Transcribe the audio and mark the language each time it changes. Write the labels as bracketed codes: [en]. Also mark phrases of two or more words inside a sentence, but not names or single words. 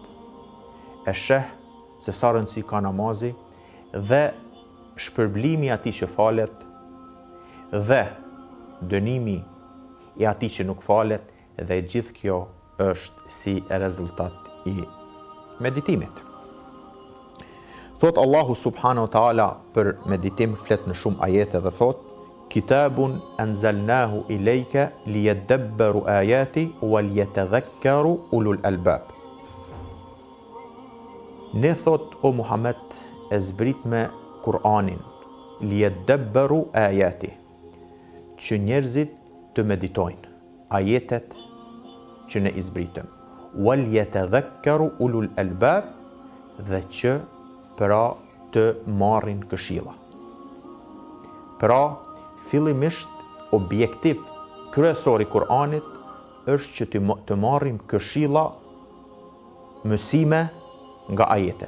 [sq] E sheh se sa rëndësi ka namazi dhe shpërblimi i atij që falet dhe dënimi i atij që nuk falet, dhe gjithë kjo është si rezultat i meditimit. Thot Allahu [ar] سبحانه وتعالى [sq] për meditim, flet në shumë ajete dhe thot: [ar] كتاب أنزلناه إليك ليدبروا آياته وليتذكر أولو الألباب. [sq] Ne thot o Muhammed e zbrit me Kur'anin, [ar] ليدبروا آياته, [sq] që njerëzit të meditojnë ajetet që ne i zbritëm, [ar] وليتذكر أولو الألباب, [sq] dhe që pra të marrin këshilla. Pra, fillimisht objektiv kryesor i Kur'anit është që të marrim këshilla, mësime nga ajetet.